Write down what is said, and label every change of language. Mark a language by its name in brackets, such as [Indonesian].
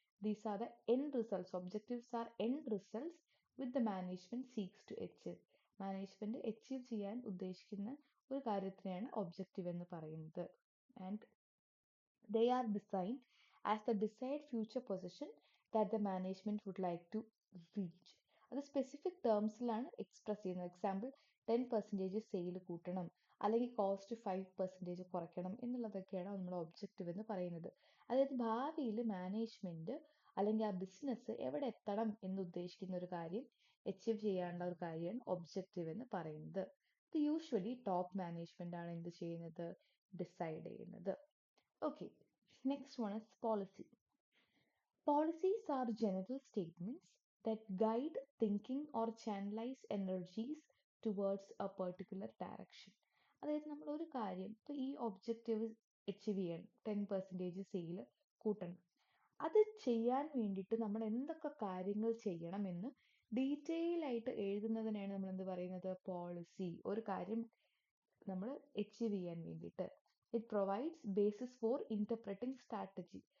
[English] These are the end results. Objectives are end results which the management seeks to achieve. [Malayalam] Management achieve ചെയ്യാൻ ഉദ്ദേശിക്കുന്ന ഒരു കാര്യത്തിനെയാണ് objective എന്ന് പറയുന്നത്. [English] And they are designed as the desired future position that the management would like to reach. [Malayalam] അത് specific ടേംസിലാണ് express ചെയ്യുന്നത്. Example 10% sale കൂട്ടണം അല്ലെങ്കിൽ cost 5% കുറയ്ക്കണം എന്നുള്ളതൊക്കെയാണ് നമ്മൾ ഒബ്ജക്റ്റീവ് എന്ന് പറയുന്നത്. അതായത് ഭാവിയിൽ മാനേജ്മെന്റ് അല്ലെങ്കിൽ ആ ബിസിനസ് എവിടെ എത്തണം എന്ന് ഉദ്ദേശിക്കുന്ന ഒരു കാര്യം അച്ചീവ് ചെയ്യാനുള്ള ഒരു കാര്യമാണ് ഒബ്ജക്റ്റീവ് എന്ന് പറയുന്നത്. ഇത് യൂഷ്വലി ടോപ്പ് മാനേജ്മെന്റ് ആണ് എന്ത് ചെയ്യുന്നത് ഡിസൈഡ് ചെയ്യുന്നത്. [English] Okay, next one is policy. Policies are general statements that guide thinking or channelize energies towards a particular direction. [Malayalam] അതായത് നമ്മൾ ഒരു കാര്യം ഇപ്പോൾ ഈ ഒബ്ജക്റ്റീവ് അച്ചീവ് ചെയ്യണം, 10% സെയിൽ കൂട്ടണം, അത് ചെയ്യാൻ വേണ്ടിയിട്ട് നമ്മൾ എന്തൊക്കെ കാര്യങ്ങൾ ചെയ്യണമെന്ന് ഡീറ്റെയിൽ ആയിട്ട് എഴുതുന്നതിനാണ് നമ്മൾ എന്ത് പറയുന്നത് പോളിസി. ഒരു കാര്യം നമ്മൾ അച്ചീവ് ചെയ്യാൻ വേണ്ടിയിട്ട് [English] It provides basis for interpreting strategy.